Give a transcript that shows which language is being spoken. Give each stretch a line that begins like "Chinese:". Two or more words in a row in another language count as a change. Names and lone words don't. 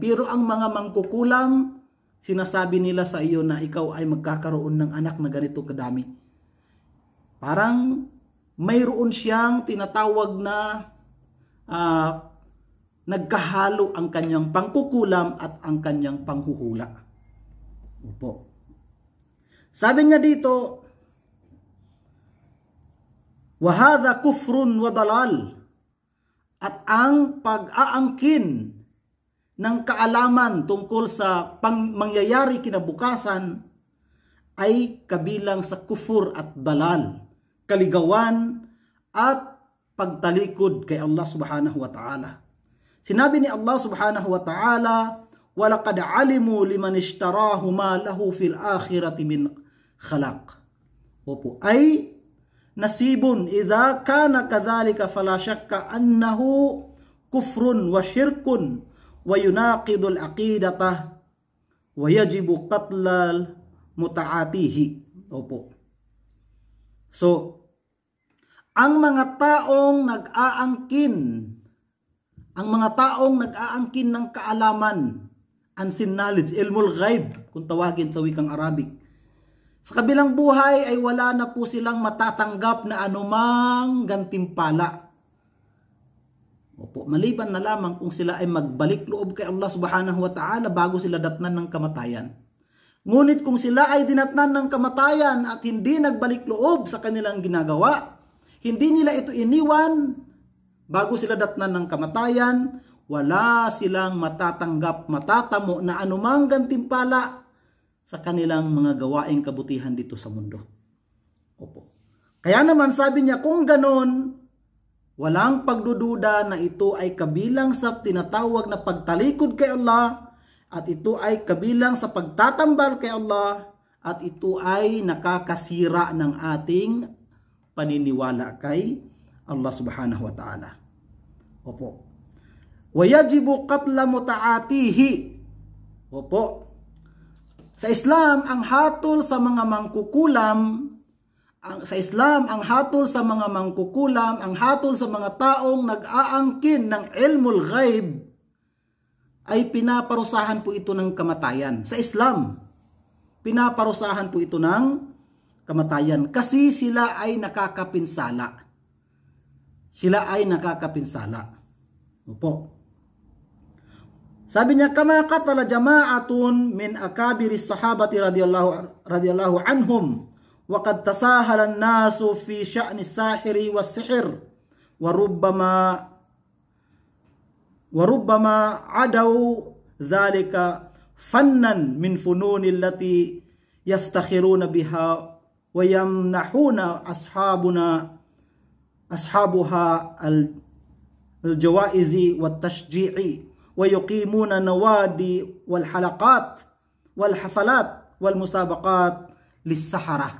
Filipino: Pero ang mga mangkukulam, sinasabi nila sa iyo na ikaw ay magkakaroon ng anak na ganito kadami. Parang mayroon siyang tinatawag na nagkahalo ang kanyang pangkukulam at ang kanyang panghuhula. Opo. Sabi niya dito,
Arabic: وهذا كفر وضلال.
Filipino: At ang pag-aangkin ng kaalaman tungkol sa mangyayari kinabukasan ay kabilang sa kufur at dalal, kaligawan at pagtalikod kay
Arabic: الله سبحانه وتعالى.
Filipino: Sinabi ni
Arabic: الله سبحانه وتعالى, وَلَقَدْ عَلِمُوا لِمَنِ اشْتَرَاهُ مَا لَهُ فِي الْآخِرَةِ مِنْ خَلَقٍ. Opo, أي نصيب إذا كان كذلك فلا شك أنه كفر وشرك وينقض العقيدة ويجب قتل متعاطيه.
Filipino: Opo. So, ang mga taong nag-aangkin ng kaalaman,
English: unseen knowledge,
Arabic: علم الغيب,
Filipino: kung tawagin sa wikang Arabic, sa kabilang buhay ay wala na po silang matatanggap na anumang gantimpala. Opo, maliban na lamang kung sila ay magbalik loob kay
Arabic: الله سبحانه وتعالى
Filipino: bago sila datnan ng kamatayan. Ngunit kung sila ay dinatnan ng kamatayan at hindi nagbalik loob sa kanilang ginagawa, hindi nila ito iniwan bago sila datnan ng kamatayan, wala silang matatamo na anumang gantimpala sa kanilang mga gawaing kabutihan dito sa mundo. Opo. Kaya naman sabi niya, kung ganon, walang pagdududa na ito ay kabilang sa tinatawag na pagtalikod kay Allah, at ito ay kabilang sa pagtatambal kay Allah, at ito ay nakakasira ng ating paniniwala kay
Arabic: الله سبحانه وتعالى.
Filipino: Opo.
Arabic: ويجب قتل متعاطيه.
Filipino: Opo. Sa Islam, ang hatol sa mga mangkukulam, ang hatol sa mga taong nag-aangkin ng
Arabic: علم الغيب
Filipino: ay pinaparusahan po ito ng kamatayan. Sa Islam, pinaparusahan po ito ng kamatayan kasi sila ay nakakapinsala. Opo. Sabi niya,
Arabic: كما قتل جماعة من أكابر الصحابة رضي الله عنهم وقد تساهل الناس في شأن الساحر والسحر و ربما عدوا ذلك فنا من الفنون التي يفتخرون بها ويمنحون أصحابها الجوائز والتشجيع ويقيمون النوادي والحلقات والحفلات والمسابقات للسحرة.